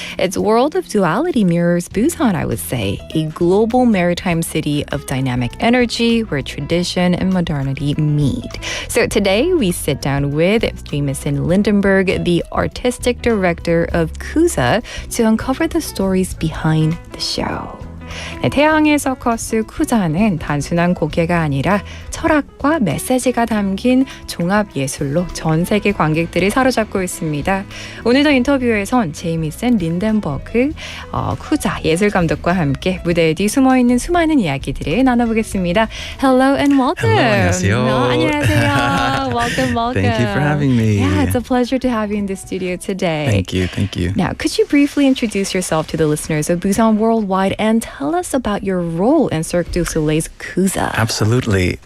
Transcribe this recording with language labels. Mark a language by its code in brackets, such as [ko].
[en] Its world of duality mirrors Busan, I would say, a global maritime city of dynamic energy where tradition and modernity meet. So today we sit down with Jameson 린덴버그, the artistic director of Kuza, to uncover the stories behind the show. [ko] 네, 태양의 서커스 쿠자는 단순한 고개가 아니라 철학과 메시지가 담긴 종합 예술로 전 세계 관객들을 사로잡고 있습니다. 오늘도 인터뷰에선 제이미슨 린덴버그 쿠자 예술감독과 함께 무대 뒤 숨어있는 수많은 이야기들을 나눠보겠습니다. [en] Hello and welcome. Hello, [ko] 안녕하세요. 안녕하세요. [en] Welcome, welcome. Thank you for having me. Yeah, it's a pleasure to have you in the studio today. Thank you, thank you. Now, could you briefly introduce yourself to the listeners of Busan Worldwide and tell us about your role in Cirque du Soleil's Kuza? Absolutely.